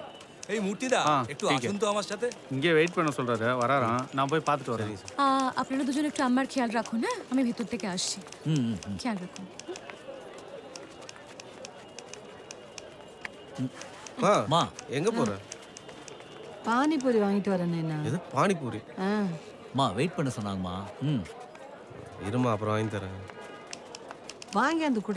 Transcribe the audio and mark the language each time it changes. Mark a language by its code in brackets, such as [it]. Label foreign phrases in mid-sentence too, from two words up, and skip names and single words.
[bn] এই মূর্তিদা একটু আসুন তো আমার সাথে। [ta] இங்கே வெயிட் பண்ண சொல்றாரு, வராராம். நான் போய் பார்த்துட்டு வரேன். [bn] আপনারা দুজন একটু আমার খেয়াল রাখুন। হ্যাঁ, আমি ভেতর থেকে আসছি। খেয়াল রাখুন। [ta] மா எங்க போற? பானிபூரி வாங்கிட்டு வரேன் நைனா. எது பானிபூரி? மா வெயிட் பண்ண சொன்னாங்கம்மா. இருமா, அப்புறம் வாங்கி தரேன். வாங்கி அந்த கூட.